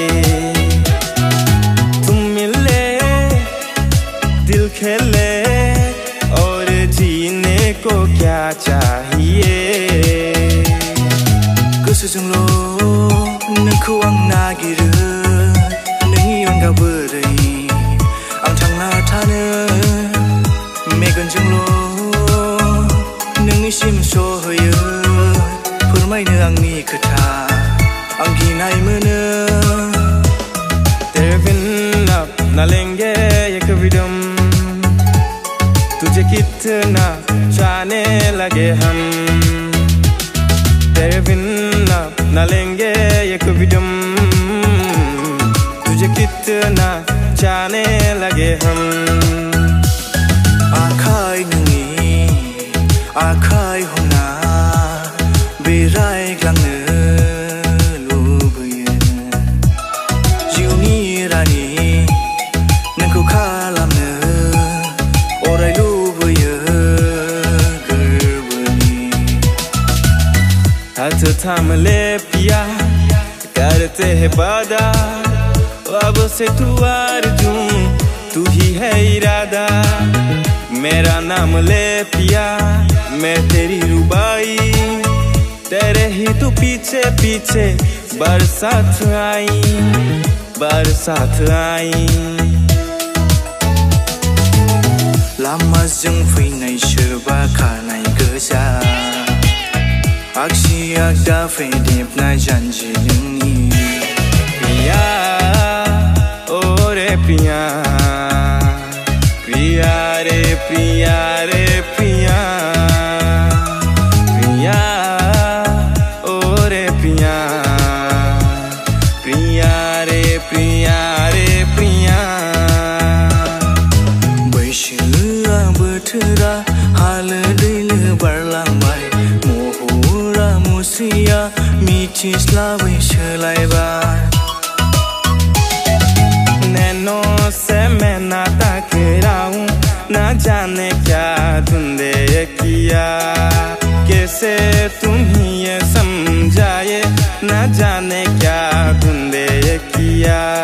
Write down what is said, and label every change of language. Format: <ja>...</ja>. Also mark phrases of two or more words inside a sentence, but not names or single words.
<hi>तुम मिले दिल खेले और जीने को क्या चाहिए।</hi> <brx>गोसोजोंल' नोंखौ आं नागिरो, नोंनि अनगा बोरै आं थांना थानो। मेगनजोंल' नोंनिसिम सहैयो फोरमायनो आंनि खोथा, आं गिनाय मोनो।</brx> <hi>तेरे बिन अपना लेंगे ये कभी दम, तुझे कितना चाहने लगे हम। तेरे बिन अपना लेंगे ये कभी दम, तुझे कितना चाहने लगे हम।</hi> <brx>आखाय हमना बेरायग्लांनो लुबैयो, जिउनि रानि नोंखौ खालामनो अराय लुबैयो गोरबोनि।</brx> <hi>हाथ थाम ले पिया करते हैं वादा, अब से तू आरज़ू तू ही है इरादा। मेरा नाम ले पिया मैं तेरी रुबाई, तेरे ही तू पीछे पीछे बरसात आई, बरसात आई।</hi> <brx>लामाजों फैनाय सोरबा खानाय गोजा, आगसि आगदा फैदेबनाय जानजि नोंनि।</brx> <hi>पिया ओ रे पिया, पिया रे पिया रे पिया, पिया ओ रे पिया, पिया रे पिया रे पिया।</hi> <brx>बैसोआ बोथोरा हालो दैलो बारलांबाय, महरा मुस्रिया मिथिस्लाबै सोलायबाय।</brx> <hi>नैनो से मैं ना ताके राहूं, ना जाने क्या तुमने किया, कैसे तुम ही ये समझाए, ना जाने क्या तुमने किया।</hi>